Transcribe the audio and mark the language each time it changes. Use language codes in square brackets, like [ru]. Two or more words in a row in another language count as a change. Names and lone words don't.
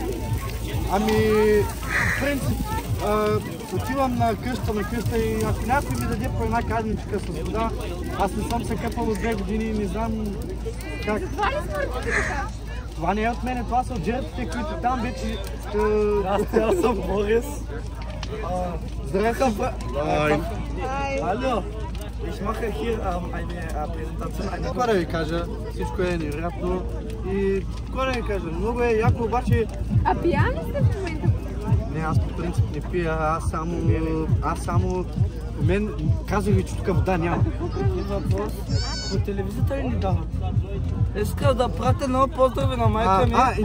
[bg] Ами, по принцип, отивам на къща и ако някой ми даде по една казничка с вода, аз не съм се къпал от 2 години и не знам как. Затова ли смъртите така? Това не е от мене, това са от жертвите, които там вече... Аз съм Борис. Здравейте. [de] Hallo. Ich mache hier eine Präsentation. [bg] Какво да ви кажа, всичко е невероятно и какво да ви кажа, много е яко, обаче... А пиян ли сте в момента? Не, аз по принцип не пия, аз само... Мен казах ви, че тук вода няма. Въпрос. По телевизията ли ни дават? Искам да пратя много поздрави на майка ми.